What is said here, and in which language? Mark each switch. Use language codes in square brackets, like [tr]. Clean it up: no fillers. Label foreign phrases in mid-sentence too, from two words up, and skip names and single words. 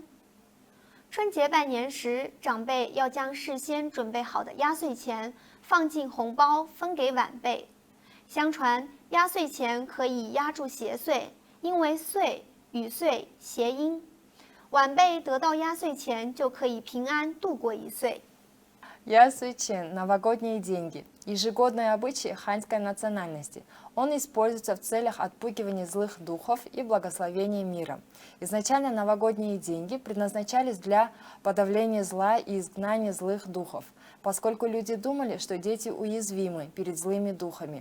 [zh] 春节拜年时，长辈要将事先准备好的压岁钱放进红包分给晚辈。相传压岁钱可以压住邪祟，因为岁与岁谐音，晚辈得到压岁钱就可以平安度过一岁。 [ru] Ясуйчен – новогодние деньги, ежегодный обычай ханьской национальности. Он используется в целях отпугивания злых духов и благословения мира. Изначально новогодние деньги предназначались для подавления зла и изгнания злых духов, поскольку люди думали, что дети уязвимы перед злыми духами.